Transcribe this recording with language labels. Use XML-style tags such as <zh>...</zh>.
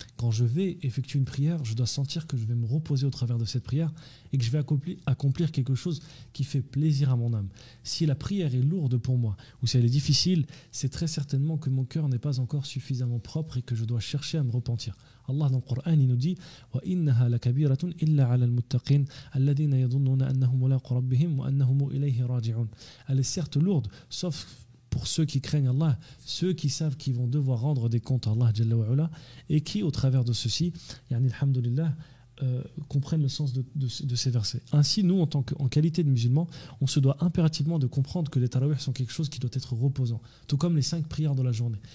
<fr>Quand je vais effectuer une prière, je dois sentir que je vais me reposer au travers de cette prière et que je vais accomplir quelque chose qui fait plaisir à mon âme. Si la prière est lourde pour moi ou si elle est difficile, c'est très certainement que mon cœur n'est pas encore suffisamment propre et que je dois chercher à me repentir. Allah dans le Coran, il nous dit</fr> <ar>وَإِنَّهَا لَكَبِيرَةٌ إِلَّا عَلَى الْمُتَّقِينَ الَّذِينَ يَظُنُّونَ أَنَّهُمْ مُلَاقُو رَبِّهِمْ وَأَنَّهُمْ إِلَيْهِ رَاجِعُونَ.</ar> <fr>Elle est certes lourde, sauf pour ceux qui craignent Allah, ceux qui savent qu'ils vont devoir rendre des comptes à Allah Jalla wa Ala, et qui, au travers de ceci, alhamdulillah, comprennent le sens de ces versets. Ainsi, nous, en qualité de musulmans, on se doit impérativement de comprendre que les tarawih sont quelque chose qui doit être reposant, tout comme les 5 prières de la journée.</fr>